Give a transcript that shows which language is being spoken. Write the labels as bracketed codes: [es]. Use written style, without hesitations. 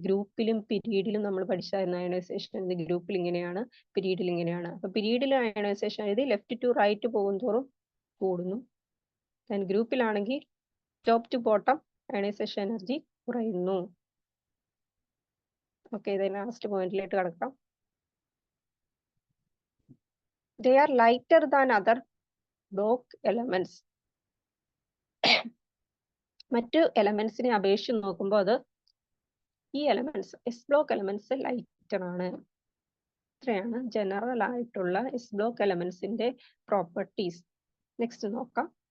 [ml] ഗ്രൂപ്പിലും പീരീഡിലും നമ്മൾ പഠിച്ചായിരുന്നു ionisation energy. ഗ്രൂപ്പിൽ ഇങ്ങനെയാണ്, പീരീഡിൽ ഇങ്ങനെയാണ്. അപ്പൊ പീരീഡിൽ ionisation energy left to right പോകും തോറും കൂടുന്നു. ഗ്രൂപ്പിലാണെങ്കിൽ top two bottom ionisation energy കുറയുന്നു. ഓക്കെ, ഇത് ലാസ്റ്റ് പോയിന്റിലേക്ക് കടക്കാം. [en] They are lighter than other block elements. [ml] മറ്റു എലമെന്റ്സിനെ അപേക്ഷിച്ച് നോക്കുമ്പോൾ അത് ഈ elements S block elements lighter ആണ്. ഇത്രയാണ് ജനറൽ ആയിട്ടുള്ള എസ് ബ്ലോക്ക് എലമെന്റ്സിന്റെ പ്രോപ്പർട്ടീസ്. നെക്സ്റ്റ് നോക്കാം.